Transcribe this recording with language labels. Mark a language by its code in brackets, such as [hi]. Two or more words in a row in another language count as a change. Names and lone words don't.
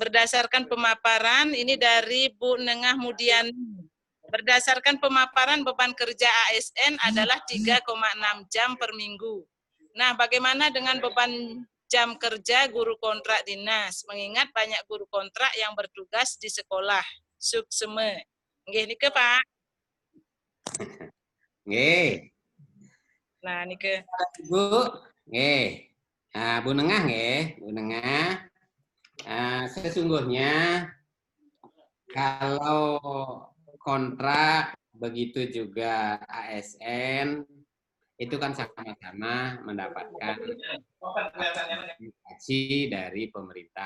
[id] Berdasarkan pemaparan ini dari Bu Nengah Mudian. Berdasarkan pemaparan beban kerja ASN adalah 3,6 jam per minggu. Nah, bagaimana dengan beban jam kerja guru kontrak dinas? Mengingat banyak guru kontrak yang bertugas di sekolah. [ban] Sukseme. Nggih nike Pak. Nggih. [id] Nah, nike. Bu, nggih. Nah, Bu Nengah nggih, Bu Nengah. Sesungguhnya kalau kontrak begitu juga ASN itu kan sama-sama mendapatkan gaji dari pemerintah.